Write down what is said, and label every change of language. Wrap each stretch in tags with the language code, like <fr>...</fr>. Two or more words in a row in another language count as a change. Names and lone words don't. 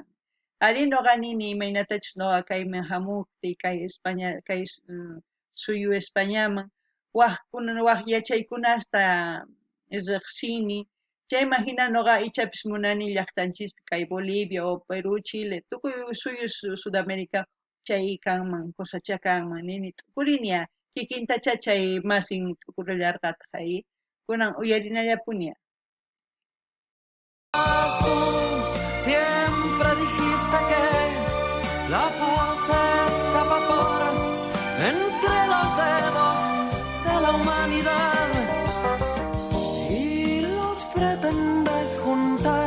<qu>Ari noqa nini imaynatachus noqa kayman hamukti kay España, kay suyu Españaman waq yachaykuna hasta riqsini. Chayman hina noqa ichapis munani llaqtanchispi kay Bolivia o Perú, Chile, tukuy suyu Sudamérica chay kanman, cosachakanman nini t'ukuriña, kikintacha chay masin t'ukurillarqata hay, kunan uyarinallapuña.</qu> <es>Tú siempre dijiste que la paz se escapa por entre los dedos de la humanidad y los pretendes juntar.</es>